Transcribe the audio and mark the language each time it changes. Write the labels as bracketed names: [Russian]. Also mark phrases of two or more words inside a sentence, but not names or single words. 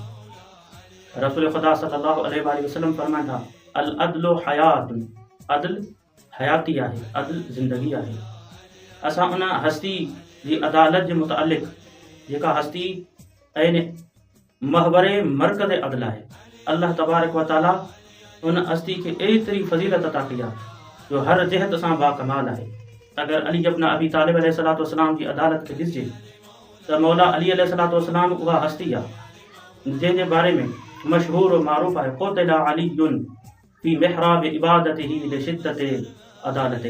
[Sindhi] रसूल ख़ुदा [Arabic] صلى الله عليه وسلم [Sindhi] फरमाइनि था, [Arabic] العدل حياة. [Sindhi] अदल हयाती आहे, अदल ज़िंदगी आहे। असां उन हस्ती जी अदालत जे मुतअल्लिक़ जेका हस्ती ऐं महवरे मरकज़ अदल आहे, अल्लाह [Arabic] تبارك وتعالى [Sindhi] उन हस्ती खे एतिरी फ़ज़ीलत अता कई आहे जो हर जिहत सां बाकमाल आहे। अगर अली इब्न अबी तालिब [Arabic] عليه الصلاة والسلام [Sindhi] जी अदालत खे ॾिसिजे त मौला अली [Arabic] عليه الصلاة والسلام [Sindhi] उहा हस्ती आहे जंहिंजे बारे में मशहूर और मारूफ़ आहे, [Arabic] قتل علي في محراب عبادته لشدة عدالته.